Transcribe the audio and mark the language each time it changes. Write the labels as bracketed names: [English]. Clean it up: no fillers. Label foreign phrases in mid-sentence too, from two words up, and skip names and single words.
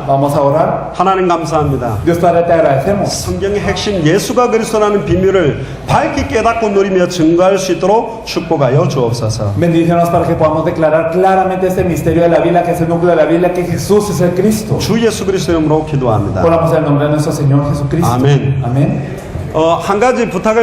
[Spanish] Vamos a orar. [Korean] 하나님 감사합니다. [Spanish] Dios Padre, te agradecemos. [Korean] 성경의 핵심 예수가 그리스도라는 비밀을 밝게 깨닫고 누리며 증거할 수 있도록 축복하여 주옵소서. [Spanish] Bendícenos para que podamos declarar claramente este misterio de la Biblia, que es el núcleo de la Biblia, que Jesús es el Cristo. [Korean] 주 예수 그리스도 이름으로 기도합니다. [Spanish] Oramos en el nombre de nuestro Señor Jesucristo. Amén. Amén. [Korean] 한 가지 부탁을